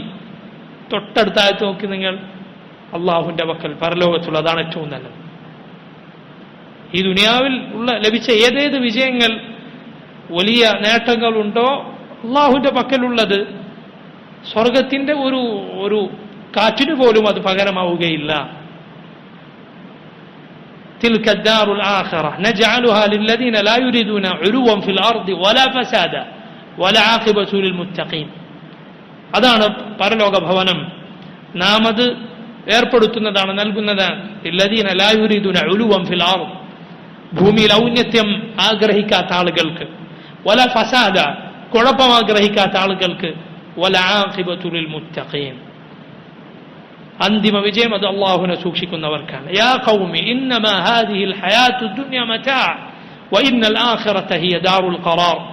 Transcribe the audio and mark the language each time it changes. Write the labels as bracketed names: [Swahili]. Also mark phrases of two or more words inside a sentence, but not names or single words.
[Malayalam] തൊട്ടടുത്തായിട്ട് നോക്കി നിങ്ങൾ, അള്ളാഹുവിന്റെ പക്കൽ പരലോകത്തുള്ള അതാണ് ഏറ്റവും നല്ലത്. ഈ ദുനിയാവിൽ ലഭിച്ച ഏതേത് വിജയങ്ങൾ, വലിയ നേട്ടങ്ങളുണ്ടോ, അള്ളാഹുവിന്റെ പക്കലുള്ളത് സ്വർഗത്തിന്റെ ഒരു കാറ്റിന് പോലും അത് പകരമാവുകയില്ല. [Arabic] تلك الدار الآخرة نجعلها للذين لا يريدون علوا في الأرض ولا فسادا والعاقبة للمتقين. [Malayalam] അതാണ് പരലോക ഭവനം. നാം അത് ഏർപ്പെടുത്തുന്നതാണ്, നൽകുന്നതാണ്. [Arabic] الذين لا يريدون علوا في الأرض, [Malayalam] ഭൂമിയിൽ ഔന്നത്യം ആഗ്രഹിക്കാത്ത ആളുകൾക്ക്, [Arabic] ولا فسادا, [Malayalam] കുഴപ്പം ആഗ്രഹിക്കാത്ത ആളുകൾക്ക്, [Arabic] والعاقبة للمتقين, [Malayalam] അന്തിമ വിജയം അത് അള്ളാഹുവിനെ സൂക്ഷിക്കുന്നവർക്കാണ്. [Arabic] يا قوم إنما هذه الحياة الدنيا متاع وإن الآخرة هي دار القرار.